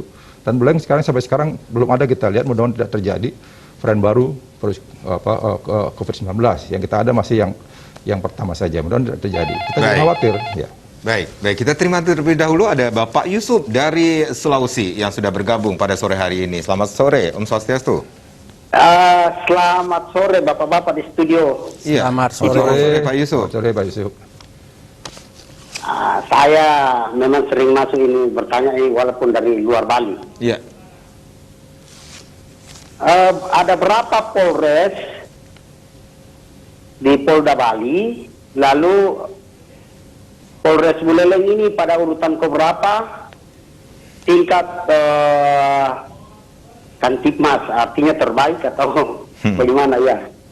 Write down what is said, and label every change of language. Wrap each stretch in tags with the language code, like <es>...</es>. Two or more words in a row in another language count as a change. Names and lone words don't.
<id>Dan Buleleng sekarang sampai sekarang belum ada, kita lihat mudah-mudahan tidak terjadi varian baru COVID-19, yang kita ada masih yang pertama saja, mudah-mudahan tidak terjadi. Kita jangan khawatir. Ya. Baik, kita terima terlebih dahulu ada Bapak Yusuf dari Sulawesi yang sudah bergabung pada sore hari ini. Selamat sore,</id> <ban>Om Swastiastu.</ban> <id>Selamat sore Bapak-Bapak di studio. Selamat sore. Selamat sore Pak Yusuf. Selamat sore Pak Yusuf. Saya memang sering masuk ini bertanya ini walaupun dari luar Bali. Iya. Ada berapa Polres di Polda Bali, lalu Polres Buleleng ini pada urutan keberapa tingkat Kantipmas, artinya terbaik atau bagaimana ya?</id>